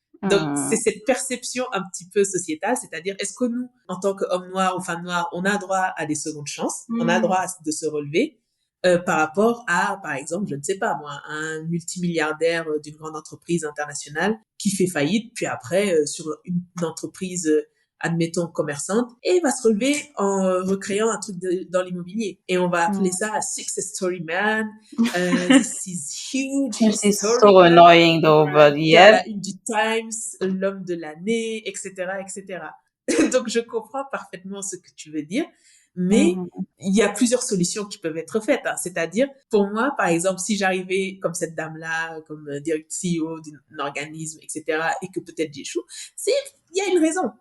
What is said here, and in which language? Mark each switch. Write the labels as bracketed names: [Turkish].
[French] Donc, c'est cette perception un petit peu sociétale, c'est-à-dire, est-ce que nous, en tant qu'hommes noirs ou femmes noires, on a droit à des secondes chances, on a droit de se relever par rapport à, par exemple, je ne sais pas moi, un multimilliardaire d'une grande entreprise internationale qui fait faillite, puis après, sur une entreprise admettons commerçante, et il va se relever en recréant un truc dans l'immobilier. Et on va appeler ça [English] a success story man. This is huge. This is so annoying though, but yeah. [French] Une du Times, l'homme de l'année, etc., etc. Donc, je comprends parfaitement ce que tu veux dire. Mais il y a plusieurs solutions qui peuvent être faites. Hein. C'est-à-dire, pour moi, par exemple, si j'arrivais comme cette dame-là, comme CEO d'un organisme, etc., et que peut-être j'échoue, il y a une raison.